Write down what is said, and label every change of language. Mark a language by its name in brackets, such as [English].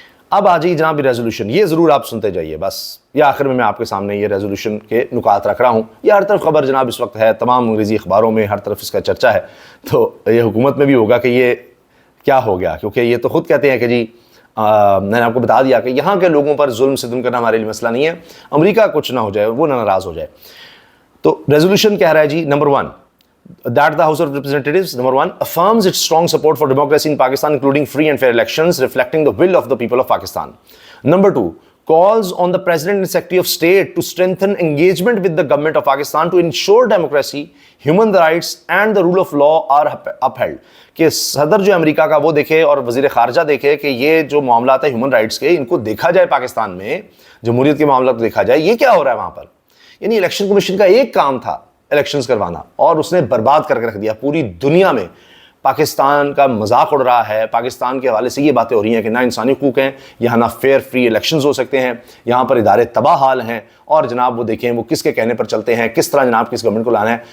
[Urdu] اب آ جائیے جناب ریزولوشن، یہ ضرور آپ سنتے جائیے بس، یہ آخر میں آپ کے سامنے یہ ریزولوشن کے نکات رکھ رہا ہوں. یہ ہر طرف خبر جناب اس وقت ہے، تمام انگریزی اخباروں میں ہر طرف اس کا چرچا ہے، تو یہ حکومت میں بھی ہوگا کہ یہ کیا ہو گیا، کیونکہ یہ تو خود کہتے ہیں کہ جی میں نے آپ کو بتا دیا کہ یہاں کے لوگوں پر ظلم ستم کرنا ہمارے لیے مسئلہ نہیں ہے، امریکہ کچھ نہ ہو جائے، وہ نہ ناراض ہو جائے. تو ریزولوشن کہہ رہا ہے جی number 1 [English] that the House of Representatives, number 1, affirms its strong support for democracy in Pakistan, including free and fair elections, reflecting the will of the people of Pakistan. Number 2, calls on the President and Secretary of State to strengthen engagement with the government of Pakistan to ensure democracy, human rights and the rule of law are upheld. [Urdu] کہ صدر جو امریکہ کا وہ دیکھے اور وزیر خارجہ دیکھے کہ یہ جو معاملات ہیں ہیومن رائٹس کے، ان کو دیکھا جائے پاکستان میں، جمہوریت کے معاملات کو دیکھا جائے، یہ کیا ہو رہا ہے وہاں پر. یعنی الیکشن کمیشن کا ایک کام تھا الیکشنز کروانا، اور اس نے برباد کر کے رکھ دیا. پوری دنیا میں پاکستان کا مذاق اڑ رہا ہے، پاکستان کے حوالے سے یہ باتیں ہو رہی ہیں کہ نہ انسانی حقوق ہیں، یہاں نہ فیئر فری الیکشنز ہو سکتے ہیں، یہاں پر ادارے تباہ حال ہیں، اور جناب وہ دیکھیں وہ کس کے کہنے پر چلتے ہیں، کس طرح جناب کس گورنمنٹ کو لانا ہے.